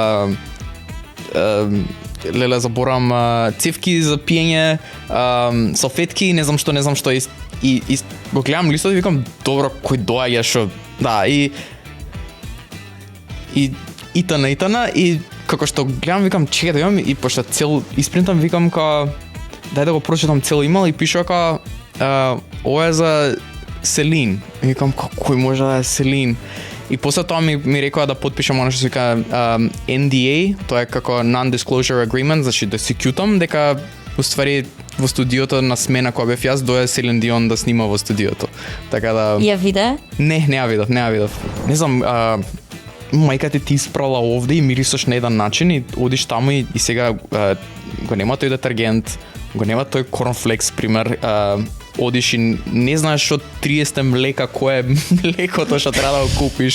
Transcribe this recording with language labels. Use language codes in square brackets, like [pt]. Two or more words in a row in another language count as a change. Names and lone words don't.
[mk] леле заборам цевки за пиење, салфетки, не знам што и го гледам листот и викам добро кој доаѓа што да и тана и како што гледам викам чекај да имам и пошто цел испринтам викам као дај да го прочитам цел имейл и пишува као ова е за Селин. И викам кој може да е Селин? И после тоа ми рекоа да потпишам она што се вика NDA, тоа е како [en] non-disclosure agreement, [mk] значи да си кјутам дека уствари во студиото на смена кога бев јас дое Селин Дион да снима во студиото. Така да ја виде? Не ја видов. Не знам, мајка ти испрала овде и мирисаш на еден начин и одиш таму и сега го нема тој детергент, го нема тој корнфлекс пример, одиш и не знаеш од 30 млека кое е млекото што треба да го купиш.